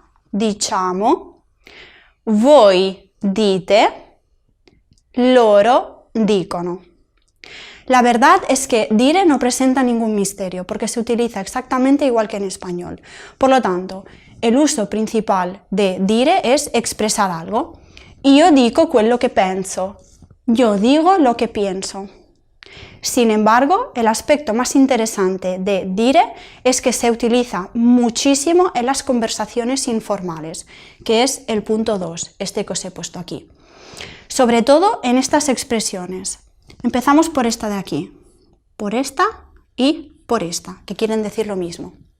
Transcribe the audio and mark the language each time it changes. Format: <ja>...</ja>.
<it>Diciamo. Voi dite. Loro dicono.</it> <es>La verdad es que dire no presenta ningún misterio porque se utiliza exactamente igual que en español. Por lo tanto, el uso principal de dire es expresar algo.</es> <it>Io dico quello che penso.</it> <es>Yo digo lo que pienso. Sin embargo, el aspecto más interesante de dire es que se utiliza muchísimo en las conversaciones informales, que es el punto 2, este que os he puesto aquí. Sobre todo en estas expresiones. Empezamos por esta de aquí, por esta y por esta, que quieren decir lo mismo.</es>